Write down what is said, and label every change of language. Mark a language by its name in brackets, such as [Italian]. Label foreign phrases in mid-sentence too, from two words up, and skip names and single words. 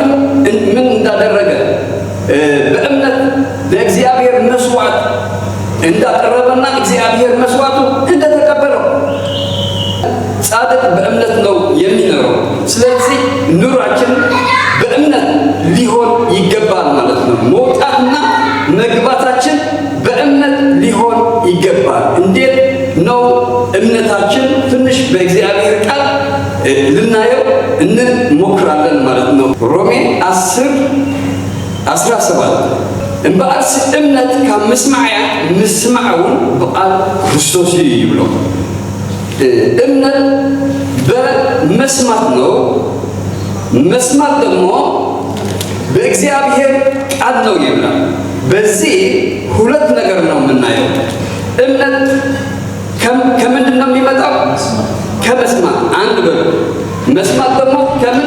[Amharic] ምን እንዳደረገ በእምነት ለእግዚአብሔር መስዋዕት እንዳቀረበና እግዚአብሔር መስዋዕቱ እንደተቀበለው ጻድቅ በእምነት ነው የሚኖረው። ስለዚህ ኑሯችን በእምነት ሊሆን ይገባል ማለት ነው። መውጣትና መግባታችን በእምነት ሊሆን ይገባል። እንዴት ነው እምነታችን? ትንሽ በእግዚአብሔር ቃል ልናየው እንሞክራለን ማለት ነው። ሮሜ 10:17 [Tigrinya] እምበአርሲ እምነት ካብ ምስማዕያ ምስማዕውን በቃል ክርስቶስ እዩ ይብሎ። [Amharic] እምነት በመስማት ነው። መስማት ደግሞ በእግዚአብሔር ቃል ነው ይብላል። በዚህ ሁለት ነገር ነው የምናየው። እምነት ከምንድን ነው የሚመጣው? ከመስማት አንድ በሉ። መስማት ደግሞ ከምን?